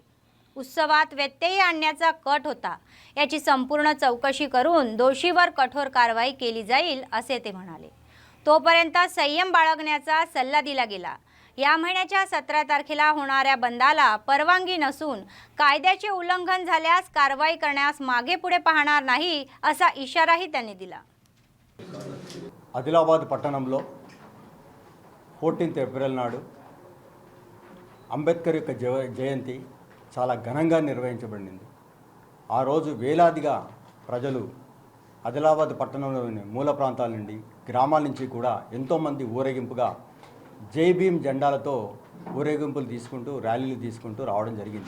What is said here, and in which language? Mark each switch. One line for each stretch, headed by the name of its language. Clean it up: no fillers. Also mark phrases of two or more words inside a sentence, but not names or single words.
Marathi: उत्सवात व्यत्यय आणण्याचा कट होता. याची संपूर्ण चौकशी करून दोषीवर कठोर कारवाई केली जाईल असे ते म्हणाले. तोपर्यंत संयम बाळगण्याचा सल्ला दिला गेला. या महिन्याच्या 17 तारखेला होणाऱ्या बंदाला परवानगी नसून कायद्याचे उल्लंघन झाल्यास कारवाई करण्यास मागे पुढे पाहणार नाही असा इशाराही त्यांनी दिला.
Telugu: ఆదిలాబాద్ పట్టణంలో 14th ఏప్రిల్ నాడు అంబేద్కర్ యొక్క జయంతి చాలా ఘనంగా నిర్వహించబడింది. ఆ రోజు వేలాదిగా ప్రజలు ఆదిలాబాద్ పట్టణంలోని మూల ప్రాంతాల నుండి, గ్రామాల నుంచి కూడా ఎంతోమంది ఊరేగింపుగా జై భీమ్ జెండాలతో ఊరేగింపులు తీసుకుంటూ, ర్యాలీలు తీసుకుంటూ రావడం జరిగింది.